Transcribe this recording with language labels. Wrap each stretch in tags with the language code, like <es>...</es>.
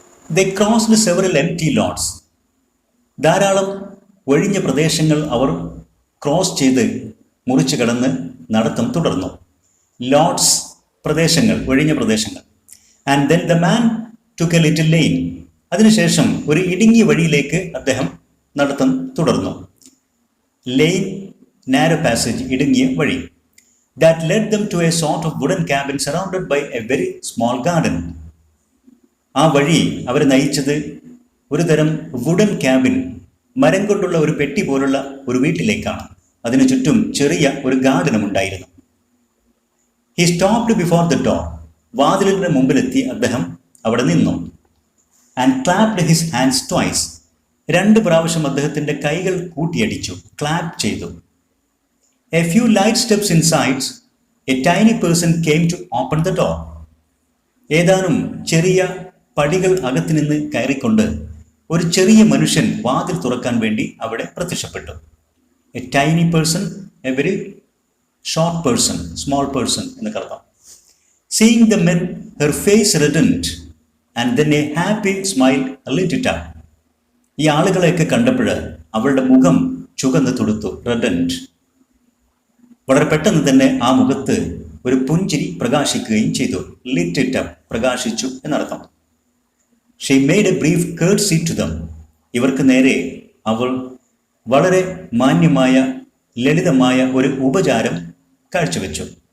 <en>they crossed several empty lots,</en> <ml>ധാരാളം ഒഴിഞ്ഞ പ്രദേശങ്ങൾ അവർ ക്രോസ് ചെയ്ത് മുറിച്ചു കടന്ന് നടത്തം തുടർന്നു. ലോട്ട്സ്, പ്രദേശങ്ങൾ, ഒഴിഞ്ഞ പ്രദേശങ്ങൾ.</ml> <en>and then the man took a little lane,</en> <ml>അതിനുശേഷം ഒരു ഇടുങ്ങിയ വഴിയിലേക്ക് അദ്ദേഹം നടത്തം തുടർന്നു. ലെയിൻ,</ml> <en>narrow passage,</en> <ml>ഇടുങ്ങിയ വഴി.</ml> <en>That led them to a sort of wooden cabin surrounded by a very small garden.</en> <ml>ആ വഴി അവരെ നയിച്ചത് ഒരു തരം വുഡൻ ക്യാബിൻ, മരം കൊണ്ടുള്ള ഒരു പെട്ടി പോലുള്ള ഒരു വീട്ടിലേക്കാണ്. അതിനു ചുറ്റും ചെറിയ ഒരു ഗാർഡനും ഉണ്ടായിരുന്നു.</ml> <en>he stopped before the door,</en> <ml>വാതിലിന്റെ മുമ്പിലെത്തി അദ്ദേഹം അവിടെ നിന്നു.</ml> <en>and clapped his hands twice,</en> <ml>2 പ്രാവശ്യം അദ്ദേഹത്തിന്റെ കൈകൾ കൂട്ടിയടിച്ചു, ക്ലാപ്പ് ചെയ്തു.</ml> <en>A few light steps inside, a tiny person came to open the door.</en> <ml>ഏതാനും ചെറിയ പടികൾ അകത്തു നിന്ന് കയറിക്കൊണ്ട് ഒരു ചെറിയ മനുഷ്യൻ വാതിൽ തുറക്കാൻ വേണ്ടി അവിടെ പ്രത്യക്ഷപ്പെട്ടു.</ml> <en>a tiny person, a very short person, small person</en> <ml>എന്നൊക്കെ അർത്ഥം.</ml> <en>Seeing the men, her face reddened and then a happy smile lit it up.</en> <ml>ഈ ആളുകളെയൊക്കെ കണ്ടപ്പോൾ അവളുടെ മുഖം ചുവന്ന് തുടുത്തു, reddened. വളരെ പെട്ടെന്ന് തന്നെ ആ മുഖത്ത് ഒരു പുഞ്ചിരി പ്രകാശിക്കുകയും ചെയ്തു.</ml> <en>lit it up,</en> <ml>പ്രകാശിച്ചു എന്നർത്ഥം.</ml> <en>she made a brief curtsy to them,</en> <ml>ഇവർക്ക് നേരെ അവൾ വളരെ മാന്യമായ ലളിതമായ ഒരു ഉപചാരം കാഴ്ചവെച്ചു.</ml>